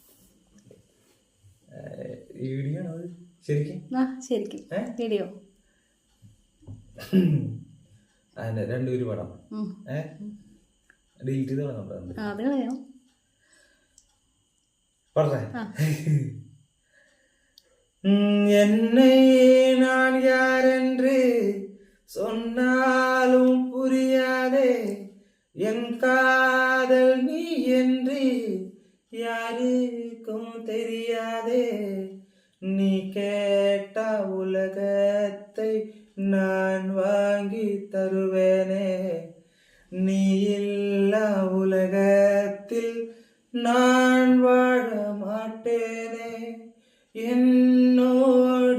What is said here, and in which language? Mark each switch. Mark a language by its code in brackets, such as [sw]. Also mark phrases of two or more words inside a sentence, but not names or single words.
[ml] വീഡിയോ ആണോ ശരിക്കും? ശരിക്കും വീഡിയോ. രണ്ടുപേര് പാടാം. ഡിലീറ്റ് ചെയ്ത് അത് കളയാം. പറഞ്ഞേ. [ta] என்னை நான் யார் என்று சொன்னாலும் புரியாதே, என் காதல் நீ என்று யாருக்கும் தெரியாதே, நீ கேட்ட உலகத்தை நான் வாங்கி தருவேனே, நீ இல்லா உலகத்தில் நான் வாழ மாட்டேனே, என்னோடு